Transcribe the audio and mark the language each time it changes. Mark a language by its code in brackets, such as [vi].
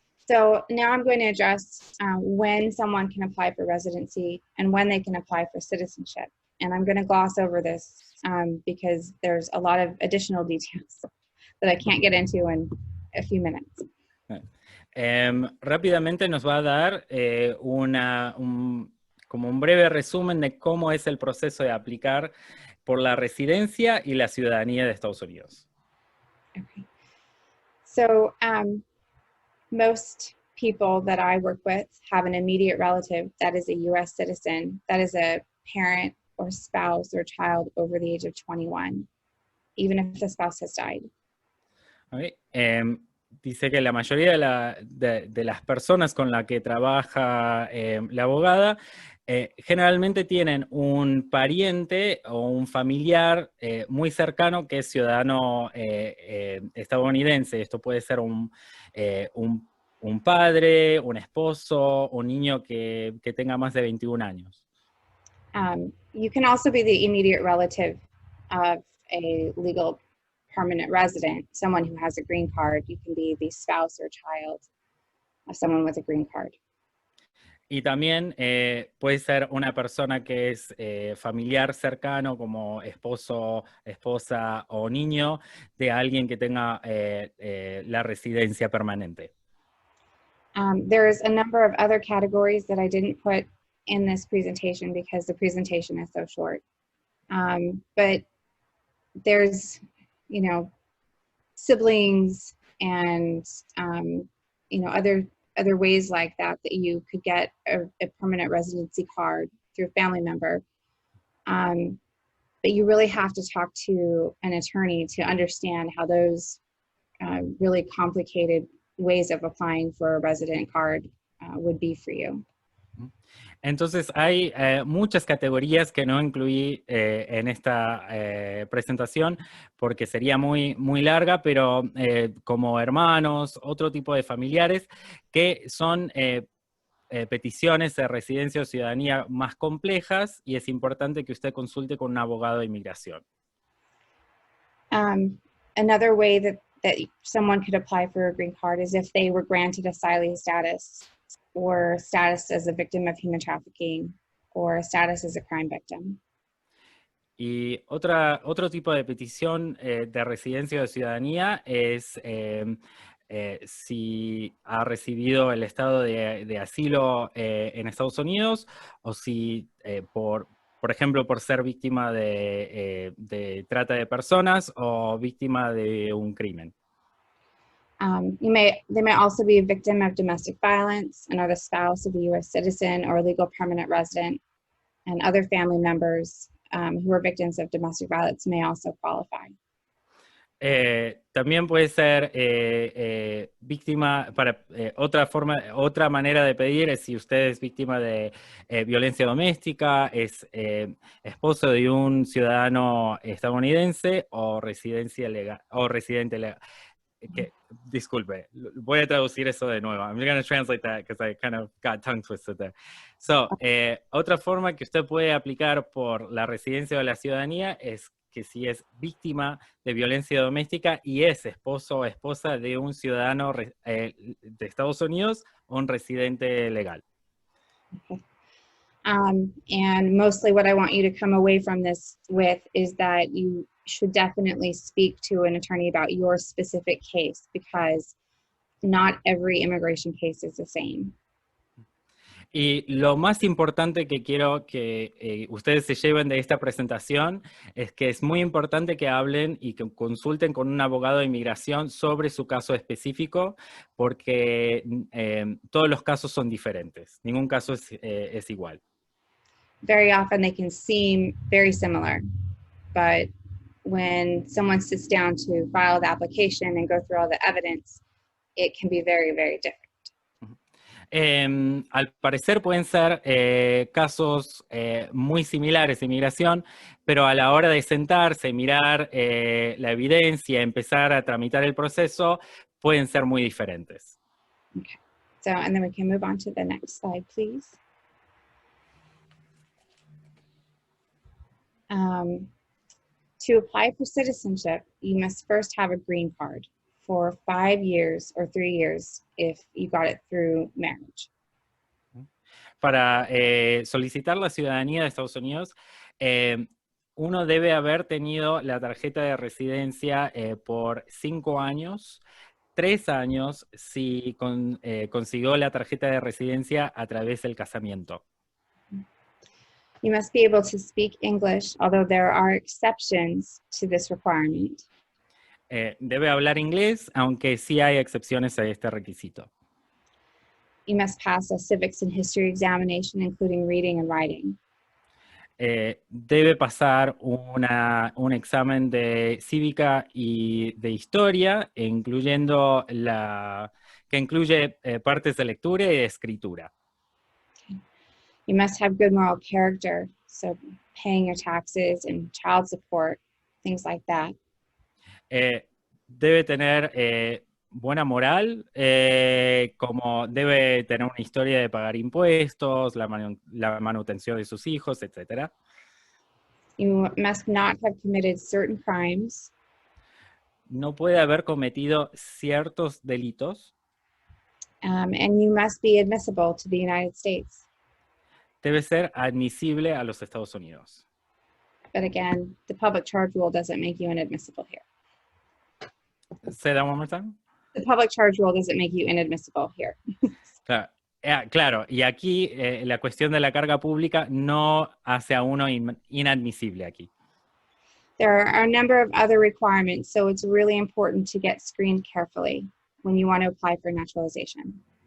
[en] So now I'm going to address when someone can apply for residency and when they can apply for citizenship. And I'm going to gloss over this because there's a lot of additional details that I can't get into in a few minutes. [es] Rápidamente nos va a dar como un breve resumen de cómo es el proceso de aplicar por la residencia y la ciudadanía de Estados Unidos. [en] Okay. So most people that I work with have an immediate relative that is a U.S. citizen, that is a parent or spouse or child over the age of 21, even if the spouse has died. Okay. [es] Dice que la mayoría de las personas con las que trabaja la abogada generalmente tienen un pariente o un familiar muy cercano que es ciudadano estadounidense. Esto puede ser un padre, un esposo, un niño que tenga más de 21 años. [en] You can also be the immediate relative of a legal permanent resident, someone who has a green card. You can be the spouse or child of someone with a green card. [es] Y también puede ser una persona que es familiar cercano, como esposo, esposa o niño, de alguien que tenga la residencia permanente. [en] There's a number of other categories that I didn't put in this presentation because the presentation is so short. But there's, you know, siblings and, you know, other ways like that you could get a permanent residency card through a family member. But you really have to talk to an attorney to understand how those really complicated ways of applying for a resident card would be for you. [es] Entonces hay muchas categorías que no incluí en esta presentación porque sería muy larga, pero como hermanos, otro tipo de familiares que son peticiones de residencia o ciudadanía más complejas y es importante que usted consulte con un abogado de inmigración. [en] Another way that someone could apply for a green card is if they were granted asylee status or status as a victim of human trafficking or status as a crime victim. [es] Y otro tipo de petición de residencia o de ciudadanía es si ha recibido el estado de asilo en Estados Unidos o si, por ejemplo, por ser víctima de trata de personas o víctima de un crimen. [en] They may also be a victim of domestic violence and are the spouse of a U.S. citizen or a legal permanent resident, and other family members who are victims of domestic violence may also qualify. [es] También puede ser víctima, otra manera de pedir es si usted es víctima de violencia doméstica, es esposo de un ciudadano estadounidense o residencia legal, o residente legal. Disculpe, voy a traducir eso de nuevo. [en] I'm going to translate that because I kind of got tongue twisted there. [es] So, otra forma que usted puede aplicar por la residencia o la ciudadanía es que si es víctima de violencia doméstica y es esposo o esposa de un ciudadano de Estados Unidos o un residente legal. [en] Okay. And mostly what I want you to come away from this with is that you should definitely speak to an attorney about your specific case because not every immigration case is the same. [es] Y lo más importante que quiero que ustedes se lleven de esta presentación es que es muy importante que hablen y que consulten con un abogado de inmigración sobre su caso específico, porque todos los casos son diferentes. Ningún caso es igual. [en] Very often they can seem very similar, but when someone sits down to file the application and go through all the evidence, it can be very, very different. [es] Al parecer pueden ser casos muy similares de inmigración, pero a la hora de sentarse, mirar la evidencia, empezar a tramitar el proceso, pueden ser muy diferentes. [en] Okay. So, and then we can move on to the next slide, please. To apply for citizenship, you must first have a green card for 5 years or 3 years if you got it through marriage. [es] Para solicitar la ciudadanía de Estados Unidos, uno debe haber tenido la tarjeta de residencia por 5 años, 3 años si consiguió la tarjeta de residencia a través del casamiento. [en] You must be able to speak English, although there are exceptions to this requirement. [es] Debe hablar inglés, aunque sí hay excepciones a este requisito. [en] You must pass a civics and history examination, including reading and writing. [es] Debe pasar un examen de cívica y de historia, incluyendo que incluye partes de lectura y de escritura. [en] You must have good moral character, so paying your taxes and child support, things like that. [es] Debe tener buena moral, como debe tener una historia de pagar impuestos, la manutención de sus hijos, etc. [en] You must not have committed certain crimes. [es] No puede haber cometido ciertos delitos. [en] And you must be admissible to the United States. [es] Debe ser admisible a los Estados Unidos. [en] But again, the public charge rule doesn't make you inadmissible here. Say that one more time. The public charge rule doesn't make you inadmissible here. [es] Claro, claro, y aquí la cuestión de la carga pública no hace a uno inadmisible aquí. [en] There are a number of other requirements, so it's really important to get screened carefully when you want to apply for naturalization.